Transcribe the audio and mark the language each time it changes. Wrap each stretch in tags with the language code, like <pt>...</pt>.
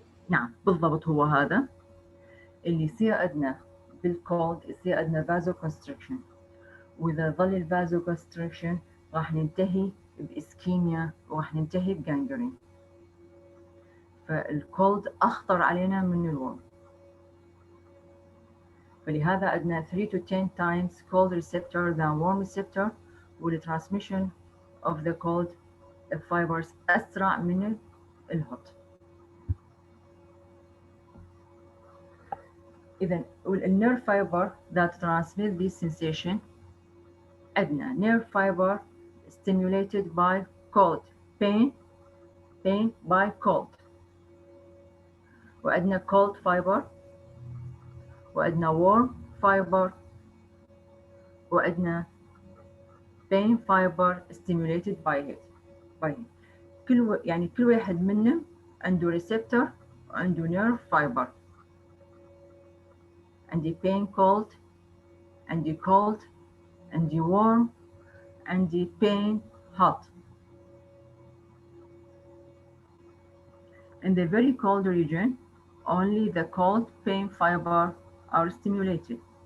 <ar>نعم بالضبط هو هذا اللي يصير عندنا بالكولد، يصير عندنا فازو كونستريكشن، وإذا ظل الفازو كونستريكشن راح ننتهي بإسكيميا وراح ننتهي بجانجرين. فالكولد أخطر علينا من الورم. فلهذا عندنا</ar> <en>3 to 10 times cold receptor than warm receptor، والtransmission of the cold fibers</en> <ar>أسرع من الهوت.</ar> <en>إذا الnerve fiber that transmit this sensation عندنا nerve fiber stimulated by cold pain by cold، وعندنا cold fiber، وعندنا warm fiber، وعندنا pain fiber stimulated by heat.</en> <ar>كل واحد منهم عنده receptor وعنده nerve fiber. عندي pain cold، عندي cold، عندي warm، عندي pain hot.</ar> <en>In the very cold region, only the cold pain fiber are stimulated.</en>